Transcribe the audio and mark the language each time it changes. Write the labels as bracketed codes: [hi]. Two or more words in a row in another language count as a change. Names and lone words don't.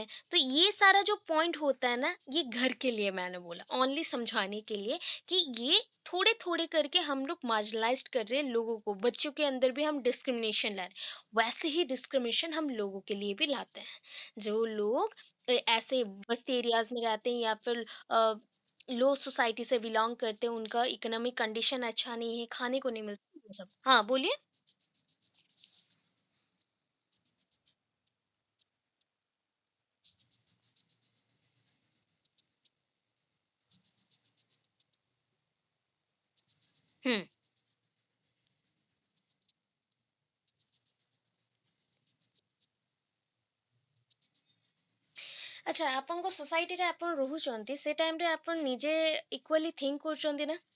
[hi] तो ये सारा जो पॉइंट होता है ना, ये घर के लिए मैंने बोला, ओनली समझाने के लिए कि ये थोड़े थोड़े करके हम लोग मार्जिनलाइज कर रहे हैं लोगों को, बच्चों के अंदर भी हम डिस्क्रिमिनेशन ला रहे हैं, वैसे ही डिस्क्रिमिनेशन हम लोगों के लिए भी लाते हैं. जो लोग ऐसे बस्ती एरियाज में रहते हैं, या फिर [en] low society [hi] से बिलोंग करते हैं, उनका [en] economic condition [hi] अच्छा नहीं है, खाने को नहीं मिलता, ये सब. हाँ, बोलिए? ହୁଁ. [or] ଆଚ୍ଛା, ଆପଣଙ୍କ ସୋସାଇଟିରେ ଆପଣ ରହୁଛନ୍ତି, ସେ ଟାଇମରେ ଆପଣ ନିଜେ [en] equally think [or] କରୁଛନ୍ତି ନା?